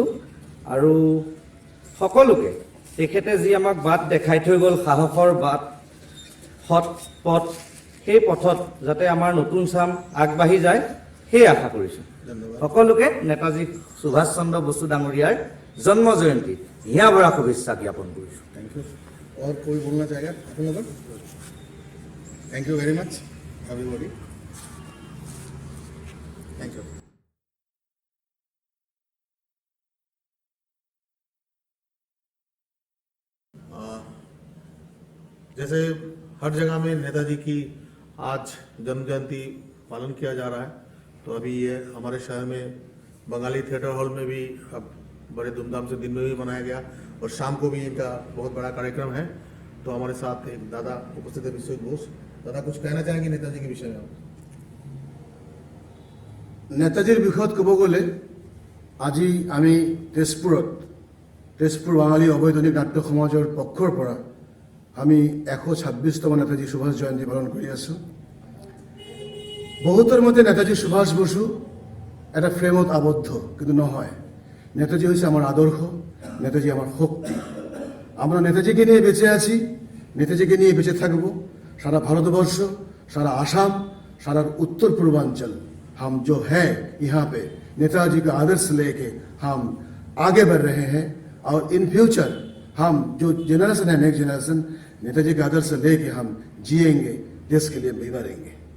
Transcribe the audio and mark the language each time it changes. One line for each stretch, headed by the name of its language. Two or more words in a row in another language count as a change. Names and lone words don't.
Assamese: আৰু সকলোকে তেখেতে যি আমাক বাট দেখাই থৈ গ'ল, সাহসৰ বাট, সৎ পথ, সেই পথত যাতে আমাৰ নতুন চাম আগবাঢ়ি যায় সেই আশা কৰিছোঁ। সকলোকে নেতাজী সুভাষ চন্দ্ৰ বসু ডাঙৰীয়াৰ জন্ম জয়ন্তী হিয়া ভৰা শুভেচ্ছা জ্ঞাপন কৰিছোঁ।
English: Thank you.
Hindi: और कोई बोलना चाहेगा अपन लोग?
English: Thank you very much everybody. Thank you.
Hindi: जैसे हर जगह में नेताजी की आज जन्म जयंती पालन किया जा रहा है, तो अभी ये हमारे शहर में बंगाली
English: theatre hall
Hindi: में भी अब बड़े धूमधाम से दिन में भी मनाया गया, और शाम को भी इनका बहुत बड़ा कार्यक्रम है। तो हमारे साथ एक दादा उपस्थित है, विश्वजीत बोस। दादा कुछ कहना चाहेंगे नेताजी के विषय में?
Assamese: নেতাজীৰ বিষয়ত ক'ব গ'লে আজি আমি তেজপুৰ বাঙালী অবৈতনিক নাট্য সমাজৰ পক্ষৰ পৰা আমি 126তম নেতাজী সুভাষ জয়ন্তী পালন কৰি আছোঁ। বহুতৰ মতে নেতাজী সুভাষ বসু এটা ফ্ৰেমত আবদ্ধ, কিন্তু নহয়। নেতাজী হৈছে আমাৰ আদৰ্শ, নেতাজী আমার শক্তি।
Bangla: আমরা নেতাজিকে নিয়ে বেঁচে আছি, নেতাজিকে নিয়ে বেঁচে থাকব। সারা ভারতবর্ষ, সারা आसाम,
Hindi: सारा उत्तर पूर्वांचल, हम जो हैं यहाँ पे नेताजी का आदर्श लेके हम आगे बढ़ रहे हैं। और
English: in future
Hindi: हम जो जनरेशन है,
English: next generation,
Hindi: नेताजी का आदर्श लेके हम जिएंगे, देश के लिए भी मरेंगे।